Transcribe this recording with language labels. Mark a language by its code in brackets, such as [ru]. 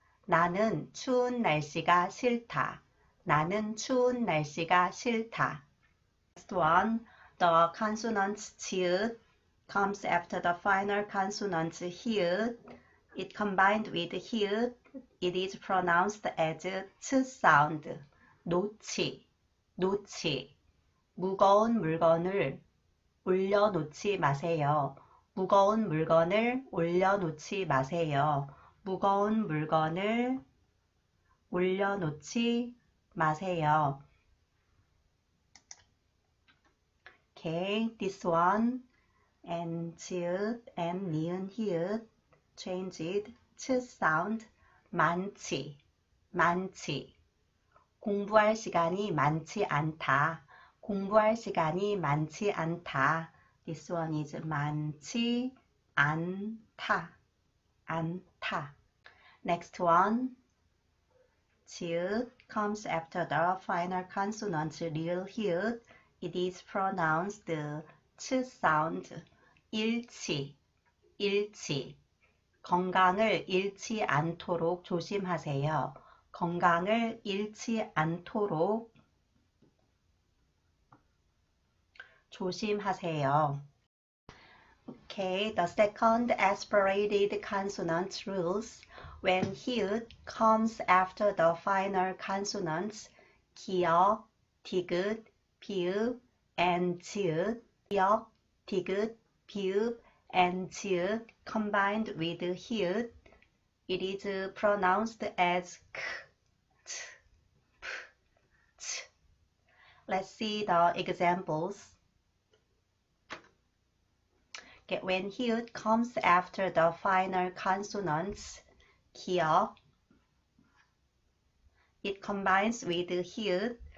[ko] 나는 추운 날씨가 싫다. 나는 추운 날씨가 싫다. [en] Next one, the consonant 지읒 comes after the final consonant 히읗. It combined with 히읗. It is pronounced as 츠 sound. [ko] 놓지. 무거운 물건을 올려놓지 마세요. 무거운 물건을 올려놓지 마세요. 무거운 물건을 올려놓지 마세요. [en] Okay, this one and 지읒 and 니은, 히읗 changed 츠 sound. [ko] 많지. 공부할 시간이 많지 않다. 공부할 시간이 많지 않다. [en] This one is [ko] 많지 않다. [en] Next one. 지읒 comes after the final consonant 리을, 히읗. It is pronounced 츠 sound. [ko] 잃지. 건강을 잃지 않도록 조심하세요. 건강을 잃지 않도록 조심하세요. [en] Okay, the second aspirated consonant rules. When 히읗 comes after the final consonants 기역, 디귿, 비읍, and 지읒. 기역, 디귿, 비읍, and 지읒 combined with 히읗. It is pronounced as k, t, p, ch. Let's see the examples. Okay, when 히읗 comes after the final consonants, 기역, it combines with 히읗.